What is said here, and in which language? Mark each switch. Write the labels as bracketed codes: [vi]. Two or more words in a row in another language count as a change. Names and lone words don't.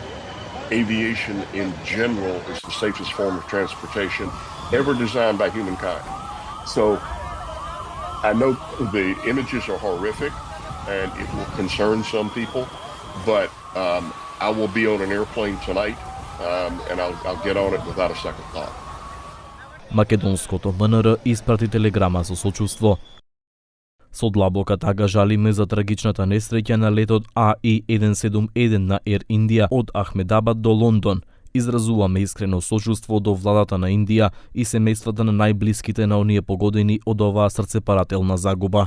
[en] Aviation in general is the safest form of transportation ever designed by humankind. So I know the images are horrific and it will concern some people, but I will be on an airplane tonight and I'll get on it without a second thought. [mk] Македонското МНР испрати телеграма со сочувство. Со длабока тага жалиме за трагичната несреќа на летот AI-171 на Air India од Ахмедабад до Лондон. Изразуваме искрено сочувство до владата на Индија и семејствата на најблиските на оние погодени од оваа срцепарателна загуба.